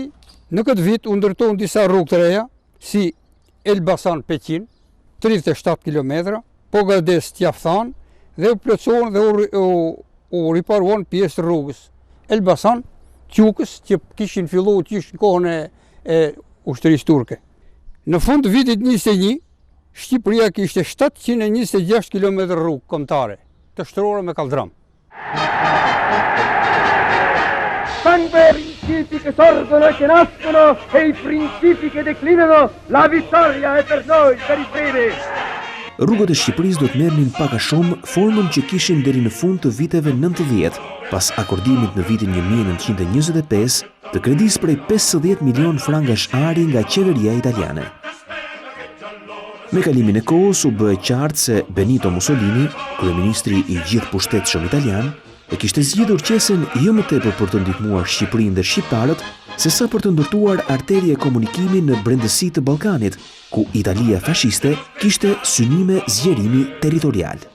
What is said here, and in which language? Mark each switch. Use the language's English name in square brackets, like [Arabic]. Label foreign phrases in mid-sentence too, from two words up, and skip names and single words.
[Albanian] Në këtë vit u ndërtuan disa rrugë të reja, si Elbasan Peqin, 37 km, Pogades Tjafthan, dhe u plotësuan dhe u riparuan pjesë të rrugës Elbasan Qukës, që kishin filluar në kohën e ushtrisë turke. Në fund të vitit 21, Shqipëria kishte 726 km rrugë kombëtare, të shtrora me kaldram. [Italian] Sono i principi che sorgono e che nascono e i principi che declinano, la vittoria è per noi, per i fede. [Albanian] Rrugët e Shqipërisë do të merrnin pak a shumë formën që kishin deri në fund të viteve 90, pas akordimit në vitin 1925 të kredisë prej 50 milion frangash ari nga qeveria italiane. Me kalimin e kohës u bë qartë se Benito Mussolini, kryeministri i gjithë pushtetshëm italian, e kishte zgjidhur qesen jo më tepër për të ndihmuar Shqipërinë dhe shqiptarët, sesa për të ndërtuar arteri e komunikimi në brendësi të Ballkanit, ku Italia fashiste kishte synime zgjerimi territorial.